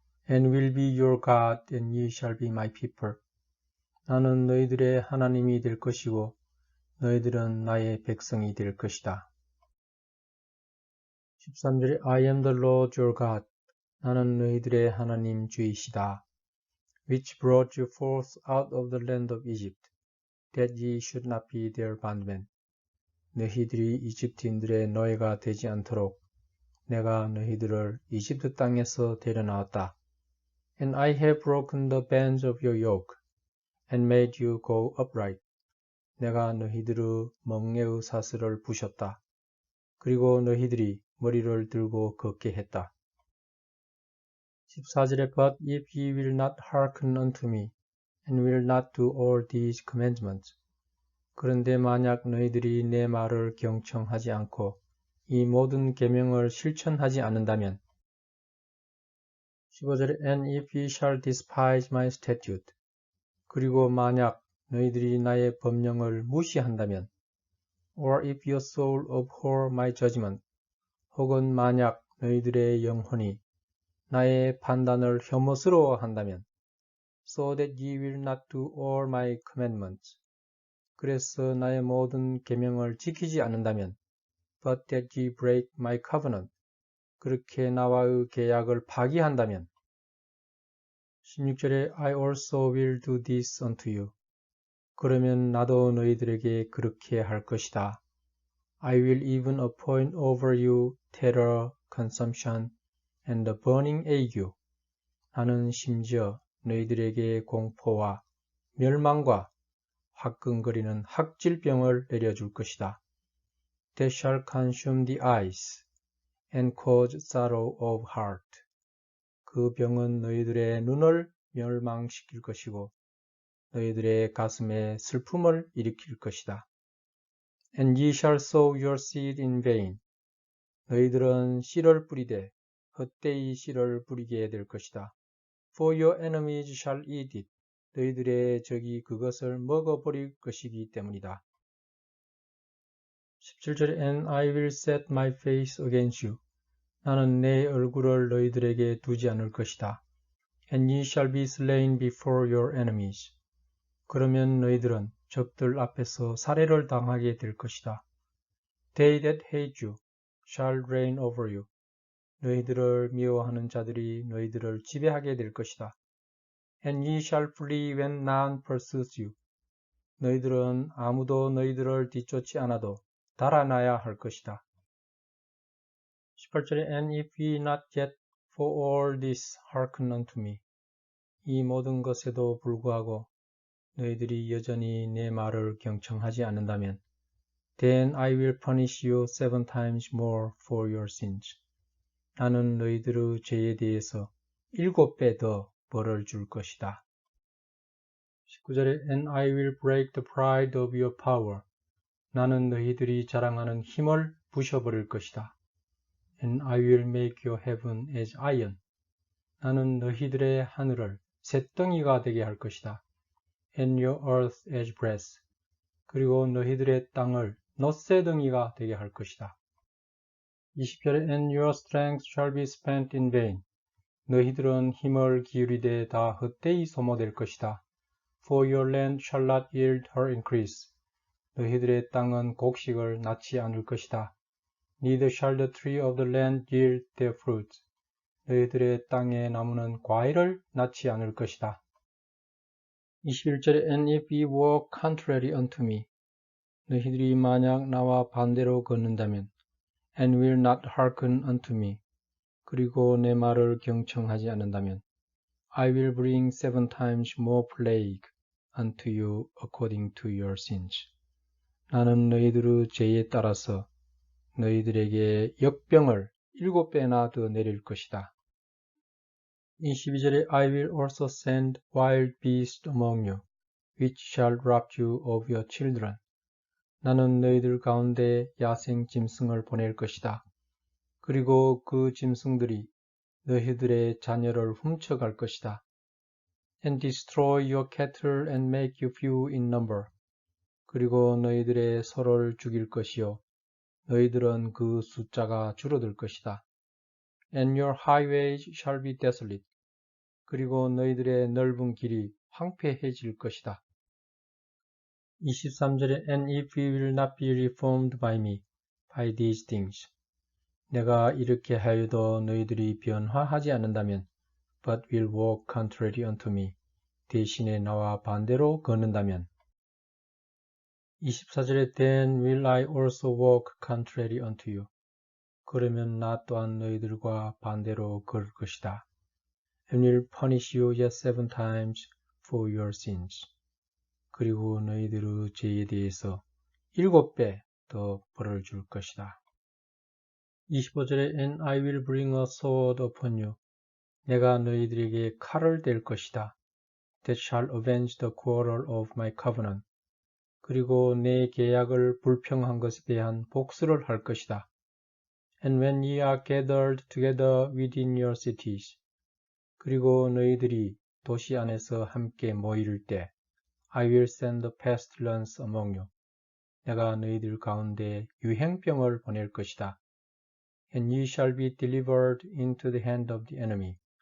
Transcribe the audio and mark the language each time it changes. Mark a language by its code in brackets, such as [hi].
[en] And will be your God, and ye shall be my people. [ko] 나는 너희들의 하나님이 될 것이고 너희들은 나의 백성이 될 것이다. [en] 13절에 I am the Lord your God. [ko] 나는 너희들의 하나님 주이시다. [en] Which brought you forth out of the land of Egypt, that ye should not be their bondmen. [ko] 너희들이 이집트인들의 노예가 되지 않도록 내가 너희들을 이집트 땅에서 데려나왔다. [en] And I have broken the bands of your yoke. and made you go upright. [ko] 내가 너희들의 멍에의 사슬을 부셨다. 그리고 너희들이 머리를 들고 걷게 했다. [en] 14절에 But if ye will not hearken unto me, and will not do all these commandments. [ko] 그런데 만약 너희들이 내 말을 경청하지 않고 이 모든 계명을 실천하지 않는다면 15절에 [en] And if ye shall despise my statute. [ko] 그리고 만약 너희들이 나의 법령을 무시한다면 [en] or if your soul abhor my judgment. [ko] 혹은 만약 너희들의 영혼이 나의 판단을 혐오스러워한다면 [en] so that ye will not do all my commandments. [ko] 그래서 나의 모든 계명을 지키지 않는다면 [en] but that ye break my covenant. [ko] 그렇게 나와의 계약을 파기한다면 [en] 16절에 I also will do this unto you. [ko] 그러면 나도 너희들에게 그렇게 할 것이다. [en] I will even appoint over you terror, consumption, and the burning ague. [ko] 나는 심지어 너희들에게 공포와 멸망과 화끈거리는 학질병을 내려줄 것이다. [en] That shall consume the eyes and cause sorrow of heart. [ko] 그 병은 너희들의 눈을 멸망시킬 것이고 너희들의 가슴에 슬픔을 일으킬 것이다. [en] And ye shall sow your seed in vain. [ko] 너희들은 씨를 뿌리되 헛되이 씨를 뿌리게 될 것이다. [en] For your enemies shall eat it. [ko] 너희들의 적이 그것을 먹어버릴 것이기 때문이다. [en] 17절에 And I will set my face against you. [ko] 나는 내 얼굴을 너희들에게 두지 않을 것이다. [en] And ye shall be slain before your enemies. [ko] 그러면 너희들은 적들 앞에서 살해를 당하게 될 것이다. [en] They that hate you shall reign over you. [ko] 너희들을 미워하는 자들이 너희들을 지배하게 될 것이다. [en] And ye shall flee when none pursues you. [ko] 너희들은 아무도 너희들을 뒤쫓지 않아도 달아나야 할 것이다. [en] 18절에 And if ye not yet for all this hearken unto me. [ko] 이 모든 것에도 불구하고 너희들이 여전히 내 말을 경청하지 않는다면 [en] Then I will punish you 7 times more for your sins. [ko] 나는 너희들의 죄에 대해서 7배 더 벌을 줄 것이다. [en] 19절에 And I will break the pride of your power. [ko] 나는 너희들이 자랑하는 힘을 부셔버릴 것이다. [en] And I will make your heaven as iron. [ko] 나는 너희들의 하늘을 쇳덩이가 되게 할 것이다. [en] And your earth as brass. [ko] 그리고 너희들의 땅을 놋새덩이가 되게 할 것이다. [en] 20절에 And your strength shall be spent in vain. [ko] 너희들은 힘을 기울이되 다 헛되이 소모될 것이다. [en] For your land shall not yield her increase. [ko] 너희들의 땅은 곡식을 낳지 않을 것이다. [en] Neither shall the tree of the land yield their fruit. [ko] 너희들의 땅의 나무는 과일을 낳지 않을 것이다. [en] 21절에 And if ye walk contrary unto me. [ko] 너희들이 만약 나와 반대로 걷는다면 [en] And will not hearken unto me. [ko] 그리고 내 말을 경청하지 않는다면 [en] I will bring 7 times more plague unto you according to your sins. [ko] 나는 너희들의 죄에 따라서 너희들에게 역병을 7배나 더 내릴 것이다. [en] 22절에 I will also send wild beasts among you, which shall rob you of your children. [ko] 나는 너희들 가운데 야생 짐승을 보낼 것이다. 그리고 그 짐승들이 너희들의 자녀를 훔쳐갈 것이다. [en] And destroy your cattle and make you few in number. [ko] 그리고 너희들의 소를 죽일 것이요. 너희들은 그 숫자가 줄어들 것이다. [en] And your highways shall be desolate. [ko] 그리고 너희들의 넓은 길이 황폐해질 것이다. [en] 23절에 And if we will not be reformed by me, by these things. [ko] 내가 이렇게 하여도 너희들이 변화하지 않는다면, [en] but will walk contrary unto me. [ko] 대신에 나와 반대로 걷는다면. [en] 24절에 Then will I also walk contrary unto you. [ko] 그러면 나 또한 너희들과 반대로 걸을 것이다. [en] And will punish you yet 7 times for your sins. [ko] 그리고 너희들의 죄에 대해서 7배 더 벌을 줄 것이다. [en] 25절에 And I will bring a sword upon you. [ko] 내가 너희들에게 칼을 댈 것이다. [en] That shall avenge the quarrel of my covenant. [ko] 그리고 내 계약을 불평한 것에 대한 복수를 할 것이다. [en] And when ye are gathered together within your cities. [ko] 그리고 너희들이 도시 안에서 함께 모일 때 [en] I will send the pestilence among you. [ko] 내가 너희들 가운데 유행병을 보낼 것이다. [en] And ye shall be delivered into the hand of the enemy.